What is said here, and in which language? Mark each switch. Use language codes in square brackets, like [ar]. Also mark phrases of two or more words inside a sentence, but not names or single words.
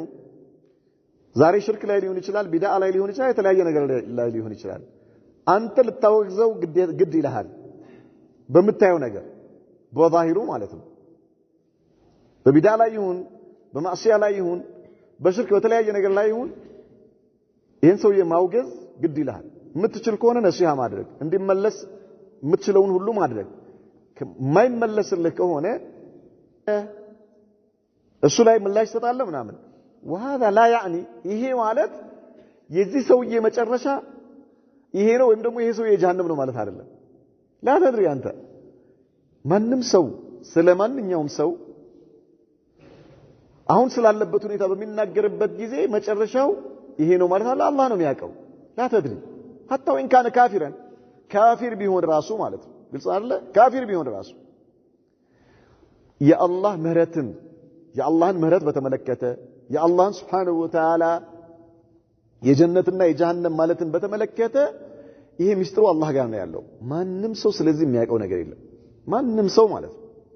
[am] ዛሬ ሽርክ ላይ ሊሆን ይችላል ቢድዓ ላይ ሊሆን ይችላል የተለያየ ነገር ላይ ሊሆን ይችላል አንተ ልታወግዘው ግድ ይልሃል በመታየው ነገር በዛሂሩ ማለት ነው በቢድዓ ላይ ይሁን በማዕሲያ ላይ ይሁን በሽርክ በተለያየ ነገር ላይ ይሁን ይሄን ሰው የማውገዝ ግድ ይልሃል የምትችል ከሆነ ነሲሃ ማድረግ እንዲመለስ የምትችለውን ሁሉ ማድረግ ማይመለስልህ ከሆነ እሱ ላይ ምላሽ ተጣለ ምናምን [ar] وهذا لا يعني [am] ይሄ ማለት የዚህ ሰውዬ መጨረሻ ይሄ ነው ወይም ደግሞ ይሄ ሰውዬ ጀሃነም ነው ማለት አይደለም [ar] لا تدري [am] አንተ ማንንም ሰው ስለማንኛውም ሰው አሁን ስላለበት ሁኔታ በሚናገርበት ጊዜ መጨረሻው ይሄ ነው ማለት አላህ ነው የሚያውቀው [ar] لا تدري حتى وان كان كافرا كافر [am] ቢሆን ራሱ ማለት ነው ግልጽ አይደለ ካፊር ቢሆን ራሱ የአላህ ምህረትን የአላህን ምህረት በተመለከተ የአላህን [ar] سبحانه وتعالى [am] የጀነትና የጀሃነም ማለትን በተመለከተ ይሄ ሚስጥሩ አላህ ጋር ነው ያለው ማንንም ሰው ስለዚህ የሚያውቀው ነገር የለም ማንንም ሰው ማለት ነው